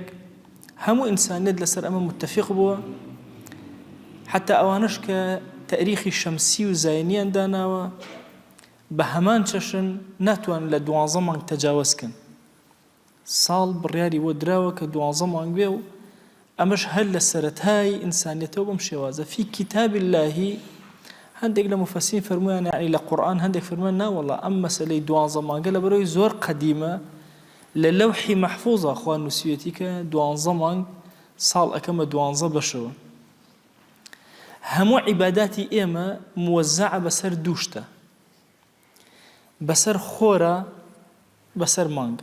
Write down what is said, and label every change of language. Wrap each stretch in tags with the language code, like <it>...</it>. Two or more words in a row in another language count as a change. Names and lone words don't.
<ckb>هەموو ئینسانیەت لەسەر ئەمە متفق بووە، حتا ئەوانش کە تاریخی شەمسی و زاینیان داناوە بە هەمان چەشن ناتوان لە 12 مانگ تەجاوزکەن. ساڵ بڕیاری بۆ دراوە کە 12 مانگ بێ و ئەمەش هەر لە سەرەتای ئینسانیەتەوە بەم شێوازە.</ckb> <ar>في كتاب الله</ar> <ckb>هەندێک لە مفەسرین فەرموویان یعنی لە قورئان هەندێک فەرموویان ناوەڵڵا ئەم مەسەلەی 12 مانگە لە بەرەوەی زۆر قەدیمە لە لەوحی مەحفوظە خوا نووسیوەتی کە 12 مانگ ساڵ ئەکەمە 12 بەشەوە. هەموو عیباداتی ئێمە موەزعە بەسەر دووشتە، بەسەر خۆرە، بەسەر مانگە.</ckb>